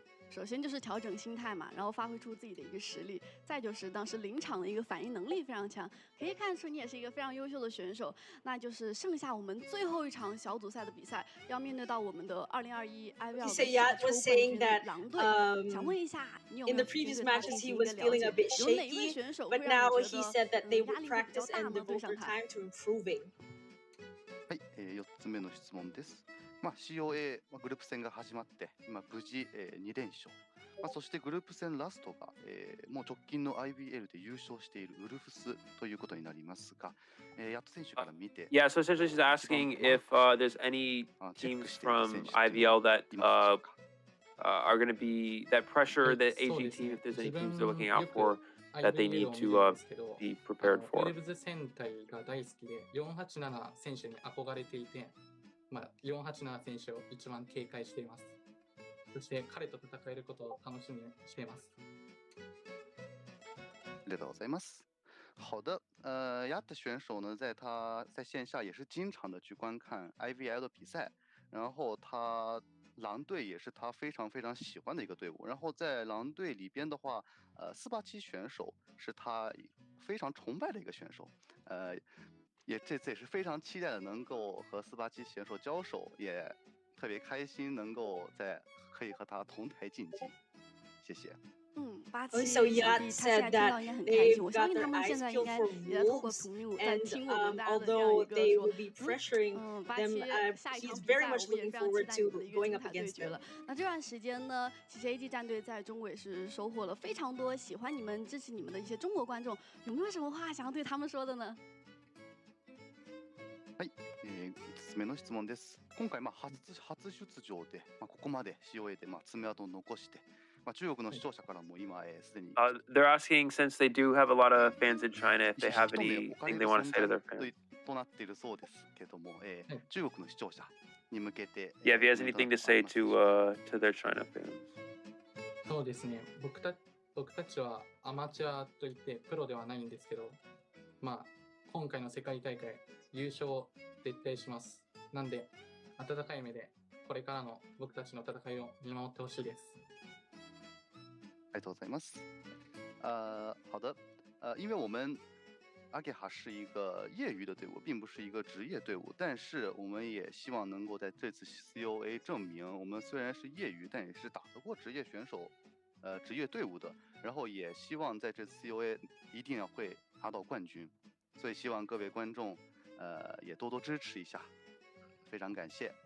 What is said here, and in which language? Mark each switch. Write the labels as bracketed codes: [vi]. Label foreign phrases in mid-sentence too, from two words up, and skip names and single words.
[zh] 首先就是调整心态嘛，然后发挥出自己的一个实力，再就是当时临场的一个反应能力非常强，可以看出你也是一个非常优秀的选手。那就是剩下我们最后一场小组赛的比赛，要面对到我们的2021 IVL 的亚洲冠军狼队。想问一下，你有没有对他进行一个了解？有哪一位选手会让你觉得压力会比较大呢？对上他。 [ja] はい、4つ目の質問です。COA グループ戦が始まって今無事、2連勝、そしてグループ戦ラストが、もう直近の IBL で優勝しているウルフスということになりますが、ヤット選手から見て [en] Yeah, so essentially she's asking if there's any teams from IVL that are going to be that pressure that Asian team, if there's any teams they're looking out for that they need to be prepared for. [ja] ウルブズ戦隊が大好きで487選手に憧れていて、487選手を一番警戒しています。そして彼と戦えることを楽しみにしています。ありがとうございます。 [zh] 好的，亚特选手呢，在线下也是经常的去观看 IVL 的比赛，然后他狼队也是他非常非常喜欢的一个队伍。然后在狼队里边的话，487选手是他非常崇拜的一个选手，这次也是非常期待的能够和487选手交手，也特别开心能够可以和他同台竞技。谢谢。 [en] So Yat said that they've got their eyes peeled for wolves, and although they will be pressuring them, he's very much looking forward to going up against them. [zh] 那这段时间呢，其实 AG 战队在中国也是收获了非常多喜欢你们、支持你们的一些中国观众，有没有什么话想要对他们说的呢？ [ja] めの質問です。今回初出場で、ここまで COA で爪痕を残して、中国の視聴者からも今すでに。 [en] They're asking, since they do have a lot of fans in China, if they have anything they want to say to their fans. [ja] となっているそうですけども、中国の視聴者に向けて。 [en] Yeah, if he has anything to say to their China fans. [ja] そうですね。僕たちはアマチュアといってプロではないんですけど、今回の世界大会優勝絶対します。なんで温かい目でこれからの僕たちの戦いを見守ってほしいです。ありがとうございます。 [zh] 好的，因为我们阿给哈是一个业余的队伍，并不是一个职业队伍，但是我们也希望能够在这次 COA 证明，我们虽然是业余，但也是打得过职业选手，职业队伍的。然后也希望在这次 COA 一定要会拿到冠军，所以希望各位观众，也多多支持一下，非常感谢。